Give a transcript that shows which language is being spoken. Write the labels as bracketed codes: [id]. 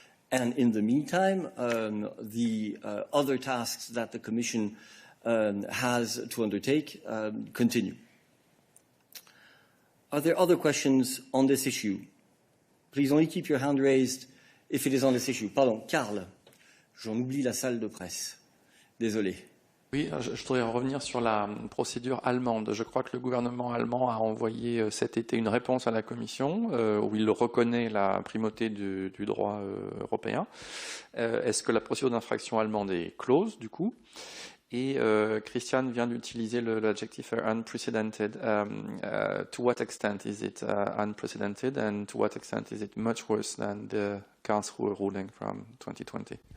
[en] And in the meantime, the other tasks that the Commission has to undertake continue. Are there other questions on this issue? Please only keep your hand raised if it is on this issue. [fr] Pardon, Karl. J'en oublie la salle de presse. Désolé. Oui, je voudrais revenir sur la procédure allemande. Je crois que le gouvernement allemand a envoyé cet été une réponse à la Commission où il reconnaît la primauté du droit européen. Est-ce que la procédure d'infraction allemande est close, du coup? Et Christian vient d'utiliser l'adjectif unprecedented. [en] To what extent is it unprecedented, and to what extent is it much worse than the Karlsruhe ruling from 2020?